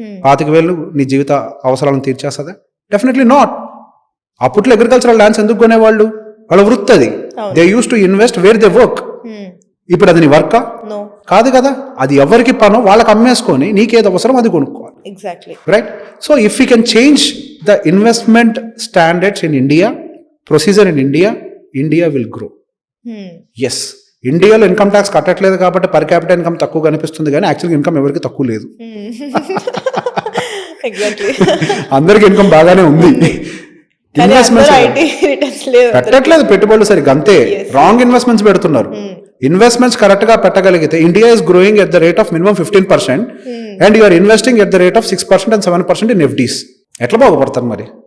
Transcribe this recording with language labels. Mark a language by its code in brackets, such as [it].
[te] 25,000 నీ జీవిత అవసరాలను తీర్చేస్తుందా? [en] Definitely not. [te] అప్పట్లో అగ్రికల్చరల్ ల్యాండ్స్ ఎందుకు కొనేవాళ్ళు? వాళ్ళ వృత్తి అది. [en] They use to invest where they work. [te] ఇప్పుడు అది నీ వర్కా? కాదు కదా. అది ఎవరికి పనో వాళ్ళకి అమ్మేసుకొని నీకేది అవసరం అది కొనుక్కోవాలి. [en] Exactly. right? So if we can change the investment standards in India, procedure in India, India will grow. [te] Yes, ఇండియాలో ఇన్కమ్ ట్యాక్స్ కట్టట్లేదు కాబట్టి పర్ క్యాపిటల్ ఇన్కమ్ తక్కువ కనిపిస్తుంది, కానీ యాక్చువల్గా ఇన్కమ్ ఎవరికి తక్కువ లేదు. [en] Exactly. [te] అందరికి ఇన్కమ్ బాగానే ఉంది. ఇన్వెస్ట్మెంట్స్ పెట్టట్లేదు పెట్టుబడులు సరిగ్గా, అంతే. రాంగ్ ఇన్వెస్ట్మెంట్స్ పెడుతున్నారు. ఇన్వెస్ట్మెంట్స్ కరెక్ట్ గా పెట్టగలిగితే [en] India is growing at the rate of minimum 15% and you're investing at the rate of 6% and 7% in FDs. [te] ఎట్లా బాగుపడతారు మరి?